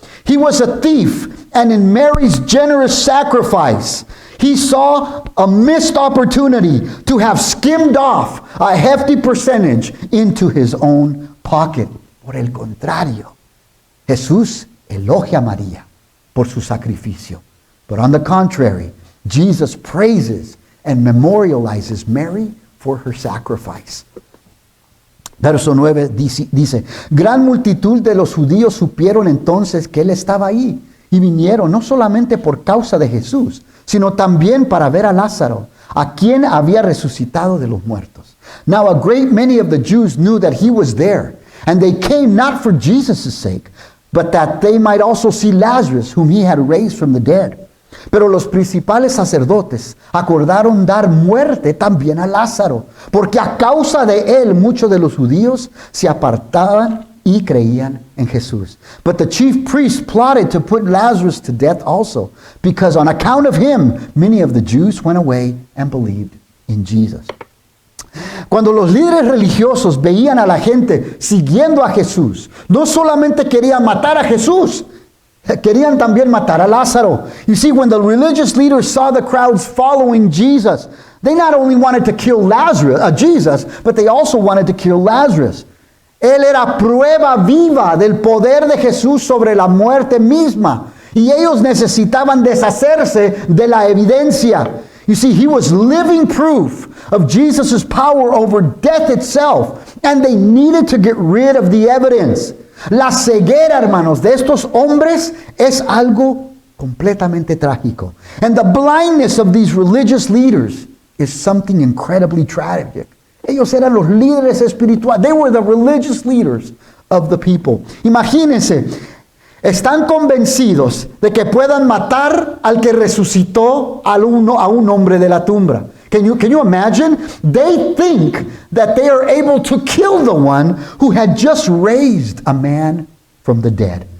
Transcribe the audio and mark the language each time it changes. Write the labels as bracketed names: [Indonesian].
[English] He was a thief, and in Mary's generous sacrifice, he saw a missed opportunity to have skimmed off a hefty percentage into his own pocket. [Spanish] Por el contrario, Jesús elogia a María por su sacrificio. [English] But on the contrary, Jesus praises and memorializes Mary for her sacrifice. [Spanish] Verso 9 dice, gran multitud de los judíos supieron entonces que él estaba ahí y vinieron no solamente por causa de Jesús, sino también para ver a Lázaro, a quien había resucitado de los muertos. [English] Now a great many of the Jews knew that he was there, and they came not for Jesus' sake, but that they might also see Lazarus, whom he had raised from the dead. [Spanish] Pero los principales sacerdotes acordaron dar muerte también a Lázaro, porque a causa de él muchos de los judíos se apartaban y creían en Jesús. [English] But the chief priests plotted to put Lazarus to death also, because on account of him many of the Jews went away and believed in Jesus. [Spanish] Cuando los líderes religiosos veían a la gente siguiendo a Jesús, no solamente querían matar a Jesús, querían también matar a Lázaro. [English] You see, when the religious leaders saw the crowds following Jesus, they not only wanted to kill Jesus, but they also wanted to kill Lazarus. [Spanish] Él era prueba viva del poder de Jesús sobre la muerte misma, y ellos necesitaban deshacerse de la evidencia. [English] You see, he was living proof of Jesus' power over death itself, and they needed to get rid of the evidence. [Spanish] La ceguera, hermanos, de estos hombres es algo completamente trágico. [English] And the blindness of these religious leaders is something incredibly tragic. [Spanish] Ellos eran los líderes espirituales. [English] They were the religious leaders of the people. [Spanish] Imagínense, están convencidos de que puedan matar al que resucitó a un hombre de la tumba. [English] Can you imagine? They think that they are able to kill the one who had just raised a man from the dead.